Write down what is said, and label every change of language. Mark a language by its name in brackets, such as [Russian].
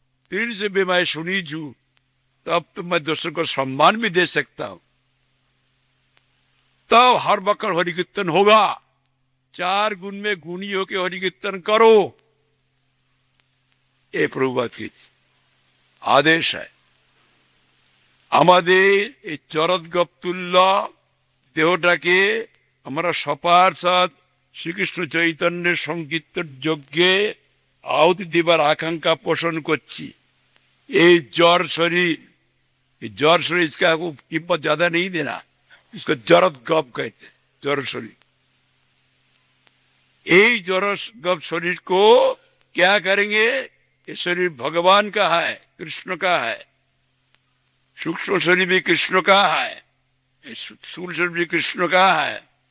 [Hindi] फिर से भी मैं सुनी छू, तब तो मैं दूसरे को सम्मान भी दे सकता हूं। तब हर वक्त हरि कीर्तन होगा। 4 गुण में गुणी होके हरि कीर्तन करो, ये प्रभुपाद की आदेश है। [Bangla] আমাদের এই চরদ গপ্তুল্য দেহটাকে আমরা সপার্ষদ শ্রীকৃষ্ণ চৈতন্যের সংকীর্তন যজ্ঞে আহুতি দেবার आकांक्षा পোষণ করছি। [Hindi] এই जड़ शरीर, जड़ शरीर इसका कीमत ज्यादा नहीं देना, इसको जरद गप कहते, जड़ शरीर। यही जड़ गप शरीर को क्या करेंगे? ये शरीर भगवान का है, कृष्ण का है। सूक्ष्म शरीर भी कृष्ण का है, स्थूल शरीर भी कृष्ण का है।